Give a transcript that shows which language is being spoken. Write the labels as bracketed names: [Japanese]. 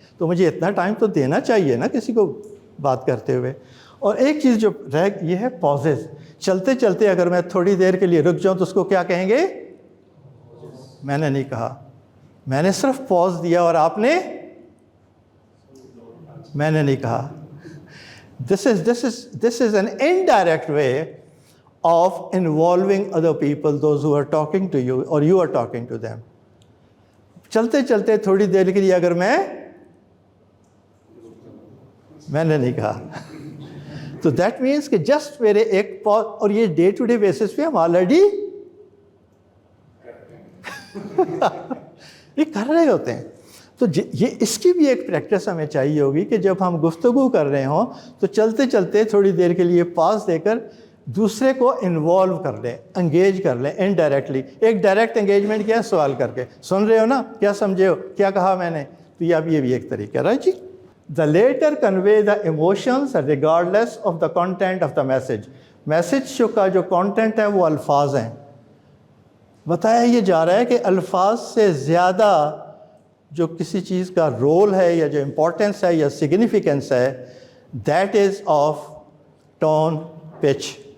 [Urdu] تو مجھے اتنا ٹائم تو دینا چاہیے نا کسی کو بات کرتے ہوئے. اور ایک چیز جو یہ ہے پازز. چلتے چلتے اگر میں تھوڑی دیر کے لیے رک جاؤں تو اس کو کیا کہیں گے؟ میں نے نہیں کہا، میں نے صرف پاز دیا اور آپ نے، میں نے نہیں کہا. [English] This is an indirect way of involving other people, those who are talking to you or you are talking to them. [Urdu] چلتے چلتے تھوڑی دیر کے لیے اگر میں نے نہیں کہا تو [English] that means [Urdu] کہ جسٹ میرے ایک پاز، اور یہ ڈے ٹو ڈے بیسس پہ ہم آلریڈی یہ کر رہے ہوتے ہیں. تو یہ اس کی بھی ایک پریکٹس ہمیں چاہیے ہوگی کہ جب ہم گفتگو کر رہے ہوں تو چلتے چلتے تھوڑی دیر کے لیے پاز دے کر دوسرے کو انوالو کر لیں، انگیج کر لیں انڈائریکٹلی. ایک ڈائریکٹ انگیجمنٹ کیا ہے؟ سوال کر کے، سن رہے ہو نا، کیا سمجھے ہو، کیا کہا میں نے. تو یہ بھی ایک طریقہ ہے جی. [English] The later convey the emotions regardless of the content of the message. [Urdu] Message کا جو کانٹینٹ ہے وہ الفاظ ہیں. بتایا یہ جا رہا ہے کہ الفاظ سے زیادہ جو کسی چیز کا رول ہے یا جو امپورٹنس ہے یا سگنیفیکنس ہے، [English] That is of tone pitch.